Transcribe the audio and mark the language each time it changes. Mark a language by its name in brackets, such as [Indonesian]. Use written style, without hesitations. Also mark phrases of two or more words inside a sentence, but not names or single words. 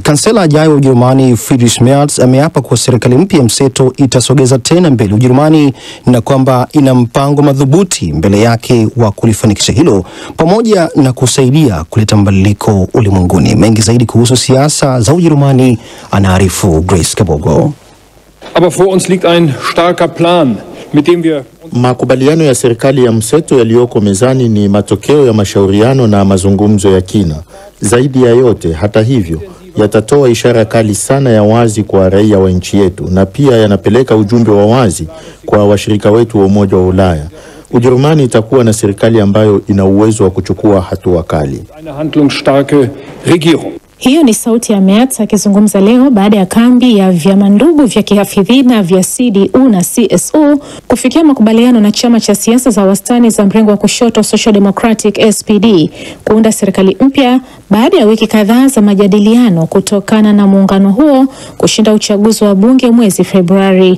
[Swahili] Kansela ajaye wa Ujerumani Friedrich Merz ameapa kuwa serikali mpya mseto itasogeza tena mbele Ujerumani na kwamba ina mpango madhubuti mbele yake wa kulifanikisha hilo pamoja na kusaidia kuleta mabadiliko ulimwenguni. Mengi zaidi kuhusu siasa za Ujerumani anaarifu Grace Kabogo. [German] Aber vor uns liegt ein starker Plan, mit dem wir... [Swahili] Makubaliano ya serikali ya mseto yaliyoko mezani ni matokeo ya mashauriano na mazungumzo ya kina. Zaidi ya yote, hata hivyo, yatatoa ishara kali sana ya wazi kwa raia wa nchi yetu, na pia yanapeleka ujumbe wa wazi kwa washirika wetu wa Umoja wa Ulaya. Ujerumani itakuwa na serikali ambayo ina uwezo wa kuchukua hatua kali. [German] Eine handlungsstarke Regierung. [Swahili] Hiyo ni sauti ya Merz akizungumza leo baada ya kambi ya vyama ndugu vya kihafidhina vya CDU na CSU kufikia makubaliano na chama cha siasa za wastani za mrengo wa kushoto Social Democratic SPD kuunda serikali mpya baada ya wiki kadhaa za majadiliano kutokana na muungano huo kushinda uchaguzi wa bunge mwezi Februari.